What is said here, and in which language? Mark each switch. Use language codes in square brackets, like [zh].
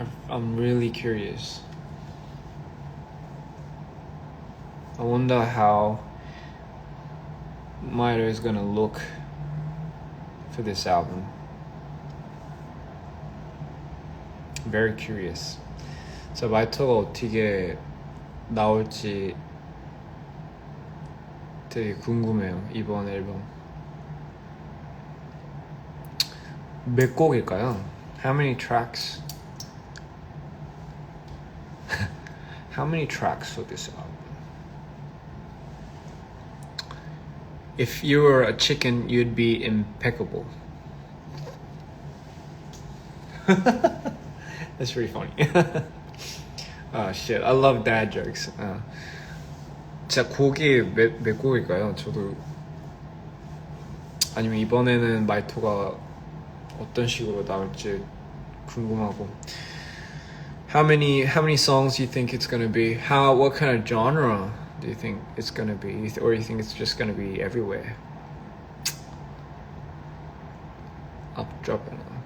[en] I'm really curious. I wonder how Mairo is gonna look for this album. Very curious. [ko] So 마이터가 어떻게 나올지 되게 궁금해요. 이번 앨범 몇 곡일까요? [en] How many tracks? How many tracks for this album? If you were a chicken, you'd be impeccable. That's pretty funny. Oh shit, I love dad jokes. [ko] 진짜 곡이 몇 곡일까요? 저도 아니면 이번에는 마이토가 어떤 식으로 나올지 궁금하고. [en] How many songs do you think it's gonna be? What kind of genre do you think it's gonna be, or you think it's just gonna be everywhere? Up, drop it.